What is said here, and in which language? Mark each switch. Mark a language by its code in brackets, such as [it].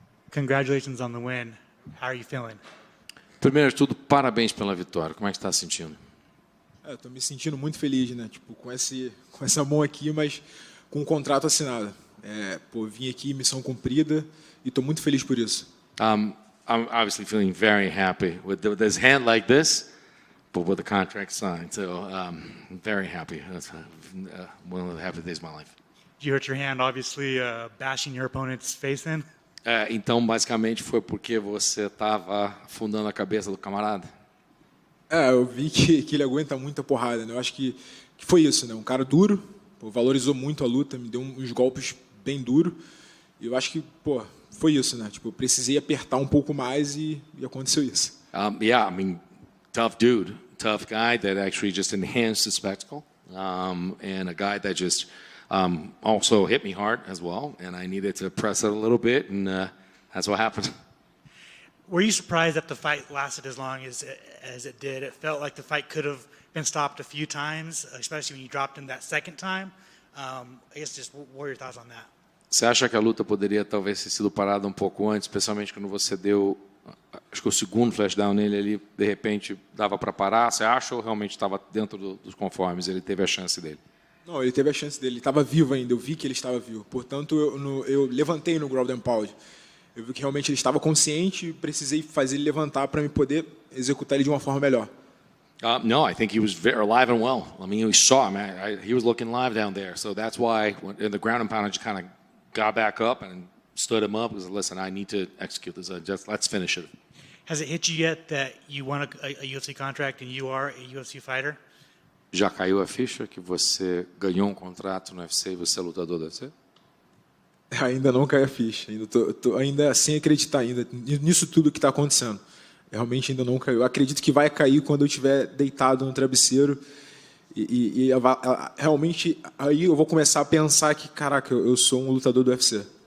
[en] Congratulations on the win. How are you feeling? [pt] Primeiro de tudo, parabéns pela vitória. Como é que está se sentindo? Estou me sentindo muito feliz, né? Tipo, com essa mão aqui, mas com um contrato assinado. Vim aqui, missão cumprida, e estou muito feliz por isso. [en] I'm obviously feeling very happy with this hand like this, but with the contract signed. So I'm very happy. That's one of the happiest days of my life. You hurt your hand, obviously, bashing your opponent's face in. [pt] Então, basicamente, foi porque você estava afundando a cabeça do camarada? Eu vi que ele aguenta muita porrada, né? Eu acho que foi isso, né? Um cara duro, valorizou muito a luta, me deu uns golpes bem duros. E eu acho que, foi isso, né? Tipo, eu precisei apertar um pouco mais e aconteceu isso. [en] Yeah, I mean, tough dude, tough guy that actually just enhanced the spectacle, and a guy that just also hit me hard as well, and I needed to press it a little bit, and that's what happened. Were you surprised that the fight lasted as long as it did? It felt like the fight could have been stopped a few times, especially when you dropped him that second time. I guess just what are your thoughts on that? [pt] Você acha que a luta poderia talvez ter sido parada um pouco antes, especialmente quando você deu, acho que o segundo flashdown nele ali, de repente dava para parar? Você acha ou realmente estava dentro dos conformes? Ele teve a chance dele? Não, ele teve a chance dele. Ele estava vivo ainda. Eu vi que ele estava vivo. Portanto, eu levantei no ground and pound. Eu vi que realmente ele estava consciente e precisei fazer ele levantar para me poder executar ele de uma forma melhor. [en] No, I think he was very alive and well. I mean, we saw him. He was looking live down there. So that's why in the ground and pound, I just kind of got back up and stood him up. Because listen, I need to execute this. Let's finish it. Has it hit you yet that you won a UFC contract and you are a UFC fighter? [pt] Já caiu a ficha que você ganhou um contrato no UFC e você é lutador do UFC? Ainda não caiu a ficha. Ainda tô ainda sem acreditar ainda nisso tudo que está acontecendo. Realmente ainda não caiu. Eu acredito que vai cair quando eu estiver deitado no travesseiro e realmente aí eu vou começar a pensar que, caraca, eu sou um lutador do UFC.